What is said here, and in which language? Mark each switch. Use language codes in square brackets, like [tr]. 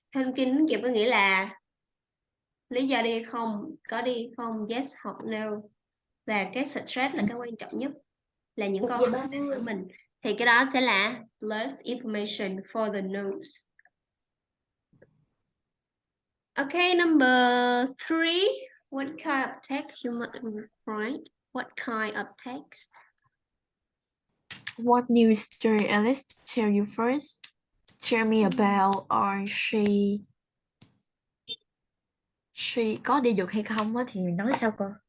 [vi] Thông tin đính kèm có nghĩa là lý do đi hay không, có đi hay không, yes hoặc no. Và cái stress là cái quan trọng nhất, là những câu hỏi của mình. Thì cái đó sẽ là [en] plus information for the notes. Okay, number 3. What kind of text you must write? What kind of text? what news story Alice tell you first? Tell me about or she [vi] có đi được hay không á thì mình nói sao cô?